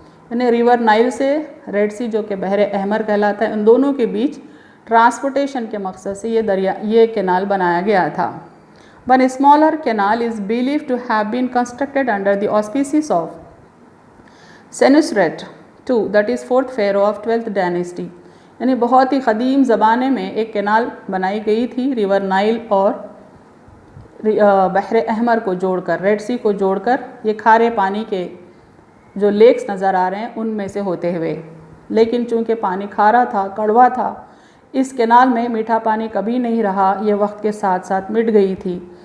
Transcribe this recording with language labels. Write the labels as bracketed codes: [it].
[ur] یعنی river Nile سے red سی جو کہ بحر احمر کہلاتا ہے، ان دونوں کے بیچ ٹرانسپورٹیشن کے مقصد سے یہ کینال بنایا گیا تھا. [en] One smaller canal is believed to have been constructed under the auspices of Senusret II, that is fourth pharaoh of 12th dynasty. [ur] یعنی بہت ہی قدیم زمانے میں ایک کینال بنائی گئی تھی ریور نائل اور بحر احمر کو جوڑ کر، ریڈ سی کو جوڑ کر، یہ کھارے پانی کے جو لیکس نظر آ رہے ہیں ان میں سے ہوتے ہوئے. لیکن چونکہ پانی کھارا تھا، کڑوا تھا، اس کینال میں میٹھا پانی کبھی نہیں رہا، یہ وقت کے ساتھ ساتھ مٹ گئی تھی.